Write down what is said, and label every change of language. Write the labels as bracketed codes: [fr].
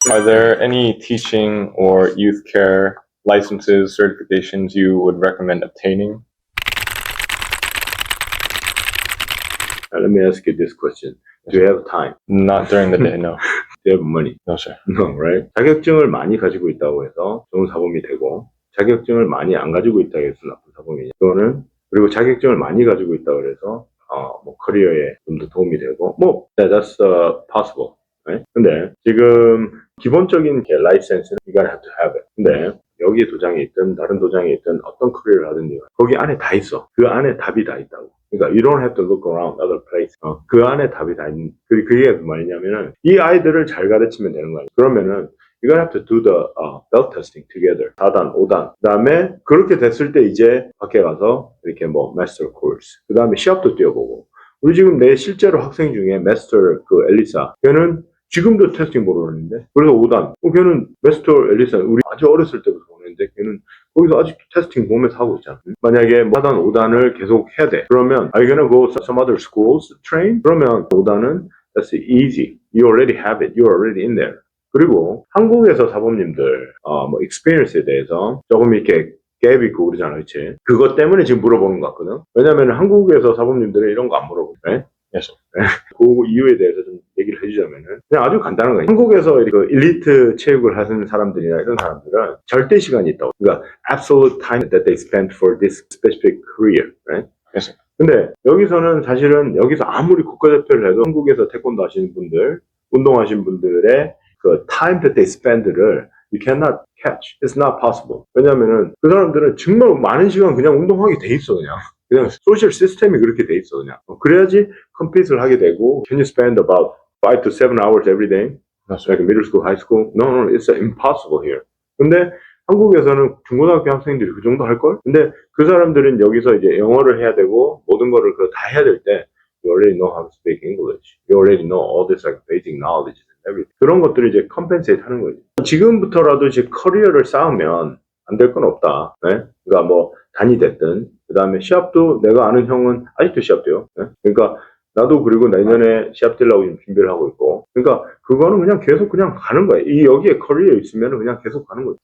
[en] Are there any teaching or youth care licenses, certifications you would recommend obtaining? Let me ask you this question. Do you have time? Not during the day, no. Do you have money? No, sir. No, right? [ko] 자격증을 많이 가지고 있다고 해서 좋은 사범이 되고, 자격증을 많이 안 가지고 있다고 해서 나쁜 사범이냐. 또는, 그리고 자격증을 많이 가지고 있다고 해서, 커리어에 좀 더 도움이 되고, [en] that's possible. Right? [ko] 근데, 지금, 기본적인 라이센스는 [en] you gotta have to have it. [ko] 근데, 여기 도장에 있든, 다른 도장에 있든, 어떤 커리어를 하든지, 거기 안에 다 있어. 그 안에 답이 다 있다고. 그러니까 [en] you don't have to look around other place. [ko] 그 안에 답이 다 있는. 그게 뭐냐면은 이 아이들을 잘 가르치면 되는 거야. 그러면은 [en] you're gonna have to do the belt testing together. [ko] 4단, 5단. 그다음에 그렇게 됐을 때 이제 밖에 가서 이렇게 master course. 그다음에 시합도 뛰어보고. 우리 지금 내 실제로 학생 중에 master 엘리사. 걔는 지금도 테스팅 보러 오는데 그래서 5단. 걔는 master 엘리사. 우리 아주 어렸을 때부터 오는데 걔는 거기서 아직도 테스팅 보면서 하고 있잖아. 만약에 4단, 5단을 계속 해야 돼. 그러면 [en] are you gonna go some other schools train? [ko] 그러면 5단은 [en] that's easy. You already have it. You're already in there. [ko] 그리고 한국에서 사범님들 experience에 대해서 조금 이렇게 갭이 있고 그러잖아, 그렇지? 그것 때문에 지금 물어보는 것 같거든. 왜냐면 한국에서 사범님들은 이런 거 안 물어보네. [en] Yes, sir. [ko] 그 이유에 대해서 좀 얘기를 해주자면은 그냥 아주 간단한 거예요. 한국에서 그 일리트 체육을 하는 사람들이나 이런 사람들은 절대 시간이 있다고. 그러니까 [en] absolute time that they spend for this specific career, right? Yes, sir. [ko] 근데 여기서는 사실은 여기서 아무리 국가대표를 해도 한국에서 태권도 하시는 분들, 운동하시는 분들의 그 [en] time that they spend [ko] 를 [en] you cannot catch. It's not possible. [ko] 왜냐면은 그 사람들은 정말 많은 시간 그냥 운동하게 돼 있어 그냥 소셜 시스템이 그렇게 돼 있어 그냥. 그래야지 컴피트를 하게 되고 [en] can you spend about 5 to 7 hours every day? Like middle school, high school? No, it's impossible here. [ko] 근데 한국에서는 중고등학교 학생들이 그 정도 할걸? 근데 그 사람들은 여기서 이제 영어를 해야 되고 모든 거를 다 해야 될 때 [en] you already know how to speak English. You already know all this like basic knowledge and everything. [ko] 그런 것들을 이제 컴펜세이트 하는 거지. 지금부터라도 이제 커리어를 쌓으면 안 될 건 없다. 네? 그러니까 단이 됐든 그 다음에 시합도 내가 아는 형은 아직도 시합돼요. 네? 그러니까 나도 그리고 내년에 시합 뛰려고 지금 준비를 하고 있고. 그러니까 그거는 그냥 계속 그냥 가는 거야. 여기에 커리어 있으면 그냥 계속 가는 거지.